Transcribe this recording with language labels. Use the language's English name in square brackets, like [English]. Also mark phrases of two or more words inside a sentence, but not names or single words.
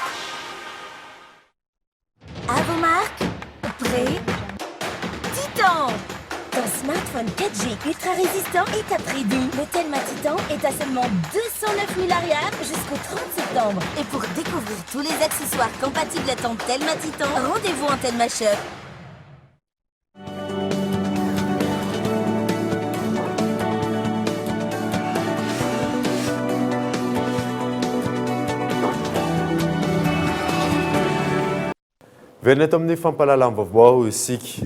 [French] À vos marques, prêt, Titan. Ton smartphone 4G ultra résistant est à prix doux. Le Telma Titan est à seulement 209 000 arias jusqu'au 30 septembre. Et pour découvrir tous les accessoires compatibles à ton Telma Titan, rendez-vous en Telma Shop. [Malagasy] Verina eto amin'ny fampalalam-baovao isika.